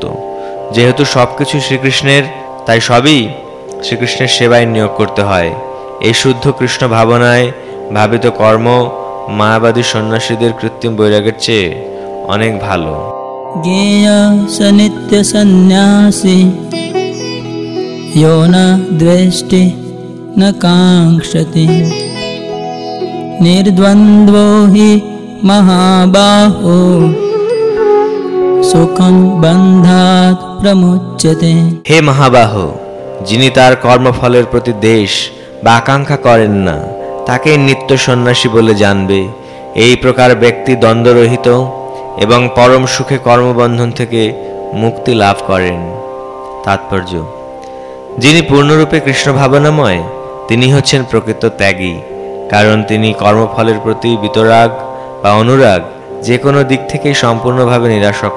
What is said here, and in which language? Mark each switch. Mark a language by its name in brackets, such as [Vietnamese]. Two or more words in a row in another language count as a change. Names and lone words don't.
[Bangla] যেহেতু সবকিছু শ্রীকৃষ্ণের, তাই সবই শ্রীকৃষ্ণের সেবায় নিয়োগ করতে হয়। এই শুদ্ধ কৃষ্ণ ভাবনায় ভাবিত কর্ম মায়াবাদী সন্ন্যাসীদের কৃত্রিম বৈরাগ্যের চেয়ে অনেক ভালো। [Sanskrit] জ্ঞেয় স নিত্য সন্ন্যাসী यो न द्वेष्टि न काङ्क्षति निर्द्वन्द्वो हि महाबाहो सुखं बन्धात् प्रमुच्यते। [Bangla] হে মহাবাহ, যিনি তার কর্মফলের প্রতি দেশ বা আকাঙ্ক্ষা করেন না, তাকে নিত্য সন্ন্যাসী বলে জানবে। এই প্রকার ব্যক্তি দ্বন্দ্বরহিত এবং পরম সুখে কর্মবন্ধন থেকে মুক্তি লাভ করেন। তাৎপর্য: যিনি পূর্ণরূপে কৃষ্ণ ভাবনাময়, তিনি হচ্ছেন প্রকৃত ত্যাগী, কারণ তিনি কর্মফলের প্রতি বিতরাগ বা অনুরাগ যে কোনো দিক থেকেই সম্পূর্ণভাবে নিরাসক্ত।